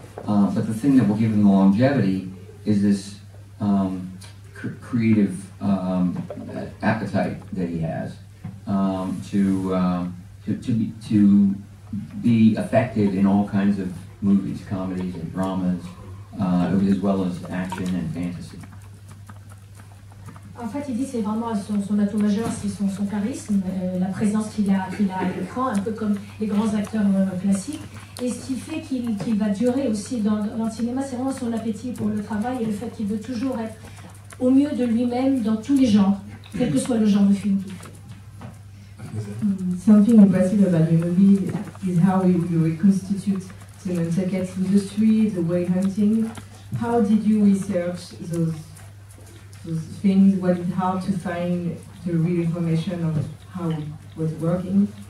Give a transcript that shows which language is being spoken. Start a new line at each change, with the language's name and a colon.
English: But the thing that will give him the longevity is this creative appetite that he has to be effective in all kinds of movies, comedies and dramas, as well as action and fantasy.
French: En fait, il dit que c'est vraiment son atout majeur, c'est son charisme, la présence qu'il a à l'écran, un peu comme les grands acteurs classiques. Et ce qui fait qu'il va durer aussi dans le cinéma, c'est vraiment son appétit pour le travail et le fait qu'il veut toujours être au mieux de lui-même dans tous les genres, quel que soit le genre de film qu'il fait.
English: Something impressive about your movie is how you reconstitute the Nantucket industry, the whale hunting. How did you research those things? Was it hard to find the real information of how it was working?